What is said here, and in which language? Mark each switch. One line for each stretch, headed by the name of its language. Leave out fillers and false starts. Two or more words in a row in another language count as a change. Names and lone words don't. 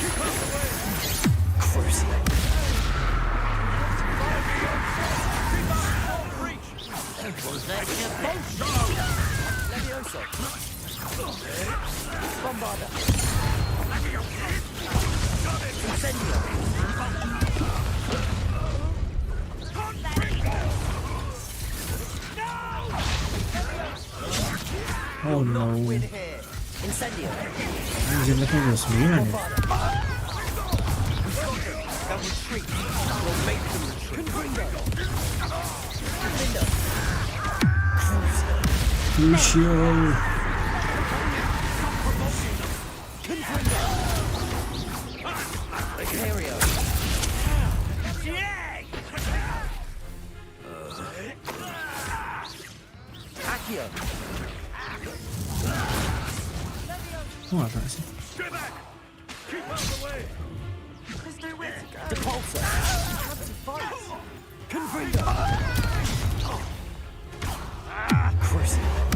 English: Crucial. Levioso. Bombarda. Incendio. Oh no. Win here. Incendio.
Indonesian: Anjir, level 29 ya.
English: They'll retreat. We'll make them retreat. Confringo. Defender. Crucial. Confringo. Imperio. Accio.
Indonesian: Kok nggak tahu sih?
English: Depulsor. Confringo. Crucial.